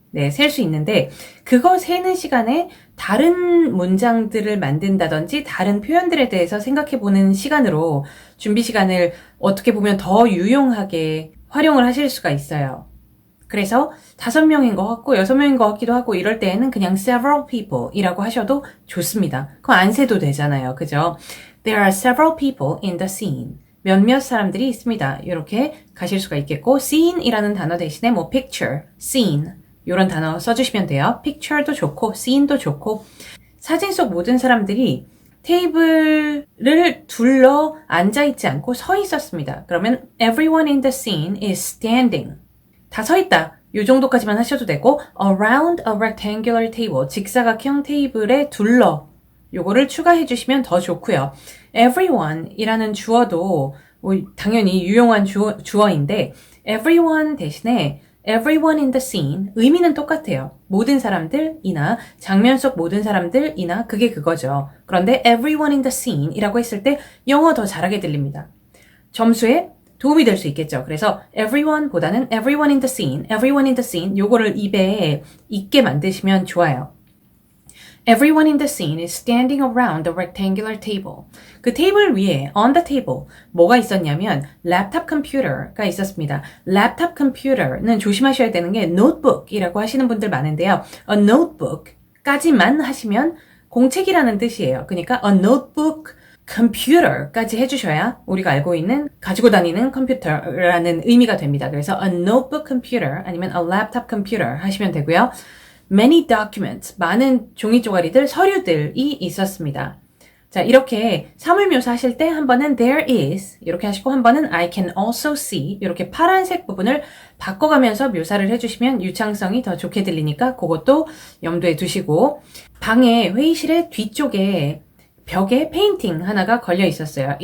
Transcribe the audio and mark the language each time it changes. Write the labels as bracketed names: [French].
[Korean] 네, 셀 수 있는데 그거 세는 시간에 다른 문장들을 만든다든지 다른 표현들에 대해서 생각해보는 시간으로 준비 시간을 어떻게 보면 더 유용하게 활용을 하실 수가 있어요. 그래서 5명인 것 같고 6명인 것 같기도 하고 이럴 때에는 그냥 [English] several people [Korean] 이라고 하셔도 좋습니다. 그거 안 세도 되잖아요. 그죠? [English] There are several people in the scene. [Korean] 몇몇 사람들이 있습니다. 이렇게 가실 수가 있겠고 scene이라는 단어 대신에 뭐 picture, scene 이런 단어 써주시면 돼요. picture도 좋고 scene도 좋고 사진 속 모든 사람들이 테이블을 둘러 앉아있지 않고 서 있었습니다. 그러면 [English] everyone in the scene is standing. [Korean] 다 서 있다. 이 정도까지만 하셔도 되고 [English] around a rectangular table. [Korean] 직사각형 테이블에 둘러. 요거를 추가해 주시면 더 좋고요. everyone이라는 주어도 당연히 유용한 주어인데 everyone 대신에 [English] everyone in the scene [Korean] 의미는 똑같아요. 모든 사람들이나 장면 속 모든 사람들이나 그게 그거죠. 그런데 [English] everyone in the scene [Korean] 이라고 했을 때 영어 더 잘하게 들립니다. 점수에 도움이 될 수 있겠죠. 그래서 everyone 보다는 [English] everyone in the scene [Korean] 요거를 입에 있게 만드시면 좋아요. [English] Everyone in the scene is standing around the rectangular table. [Korean] 그 테이블 위에 [English] on the table [Korean] 뭐가 있었냐면 랩탑 컴퓨터가 있었습니다. 랩탑 컴퓨터는 조심하셔야 되는 게 notebook이라고 하시는 분들 많은데요. [English] A notebook [Korean] 까지만 하시면 공책이라는 뜻이에요. 그러니까 [English] a notebook computer [Korean] 까지 해주셔야 우리가 알고 있는 가지고 다니는 컴퓨터라는 의미가 됩니다. 그래서 [English] a notebook computer [Korean] 아니면 [English] a laptop computer [Korean] 하시면 되고요. [English] Many documents, [Korean] 많은 종이 쪼가리들, 서류들이 있었습니다. 자, 이렇게 사물묘사 하실 때 한 번은 [English] there is [Korean] 이렇게 하시고 한 번은 [English] I can also see [Korean] 이렇게 파란색 부분을 바꿔가면서 묘사를 해주시면 유창성이 더 좋게 들리니까 그것도 염두에 두시고 방에 회의실의 뒤쪽에 벽에 페인팅 하나가 걸려 있었어요.